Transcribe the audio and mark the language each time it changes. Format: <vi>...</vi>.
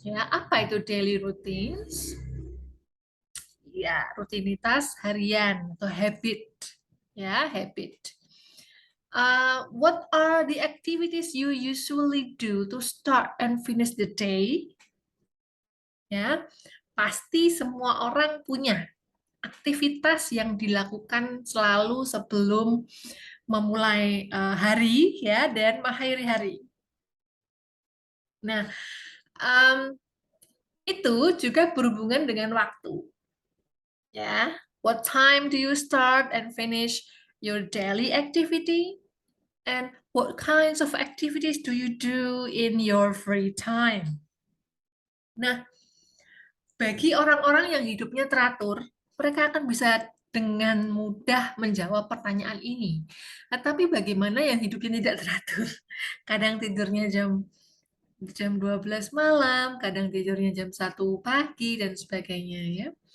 <id>Ya, apa itu daily routines? Ya, rutinitas harian atau habit. Ya, habit.</id> <en>What are the activities you usually do to start and finish the day?</en> <id>Ya, pasti semua orang punya aktivitas yang dilakukan selalu sebelum memulai hari ya dan mengakhiri hari. Nah, itu juga berhubungan dengan waktu.</id> <en>Ya, what time do you start and finish your daily activity? And what kinds of activities do you do in your free time?</en> <id>Nah, bagi orang-orang yang hidupnya teratur, mereka akan bisa dengan mudah menjawab pertanyaan ini. Nah, tapi bagaimana yang hidupnya tidak teratur? Kadang tidurnya jam 12 malam, kadang tidurnya jam 1 pagi, dan sebagainya ya.</id>